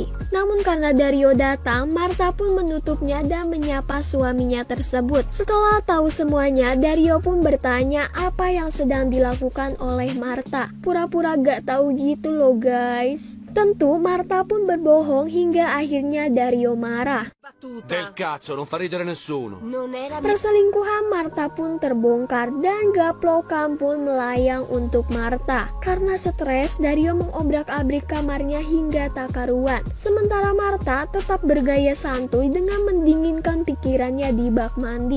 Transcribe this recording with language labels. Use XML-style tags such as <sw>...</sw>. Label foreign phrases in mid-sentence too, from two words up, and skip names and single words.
<id>Namun karena Dario datang, Martha pun menutupnya dan menyapa suaminya tersebut. Setelah tahu semuanya, Dario pun bertanya apa yang sedang dilakukan oleh Martha. Pura-pura gak tahu gitu loh guys. Tentu Martha pun berbohong hingga akhirnya Dario marah.</id> <it>Del cazzo, non fa ridere nessuno.</it> <id>Perselingkuhan Martha pun terbongkar dan gaplokan pun melayang untuk Martha. Karena stres, Dario mengobrak-abrik kamarnya hingga tak karuan. Sementara Martha tetap bergaya santuy dengan mendinginkan pikirannya di bak mandi.</id>